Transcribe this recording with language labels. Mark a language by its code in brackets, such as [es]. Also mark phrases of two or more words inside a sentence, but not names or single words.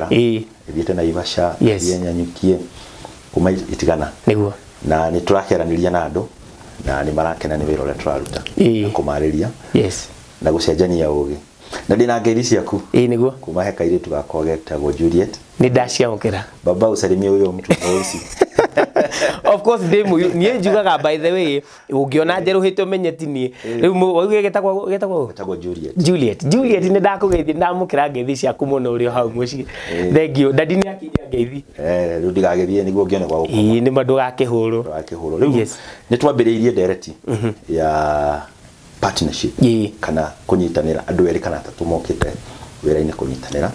[ki] Thiĩte Naivasha, Nyanyukie kuma itigana. Nĩguo. Na nĩ tũrakĩaranĩria na andũ na nĩ marakena nĩ wĩra ũrĩa tũraruta na kũmarĩria. Yes. Na gũcenjania ũgĩ. Na ndĩna ngeithi ciaku. Nĩguo. Kuma he kairĩtu gakwa getagwo Juliet. Nĩ ndaciamũkĩra. [sw] Baba usalimie huyo mtu mweusi. [en] Of course [ki] niĩ njugaga [en] by the way, [ki] ũngĩona njerũhĩte ũmenye ti niĩ. Rĩu wauge getagwo Juliet nĩ ndakũgeithia, ndamũkĩra ngeithi ciaku mũno ũrĩ hau mũciĩ. Thengio, dadi nĩ akinya ngeithi. Rĩu ndigagĩthiĩ nĩguo ngĩone gwa gũkoma. Nĩ mandũ gakĩhũrwo. Rĩu nĩ twambĩrĩirie ndereti ya partnership kana kũnyitanĩra andũ erĩ kana atatũ mokĩte wĩra-inĩ kũnyitanĩra.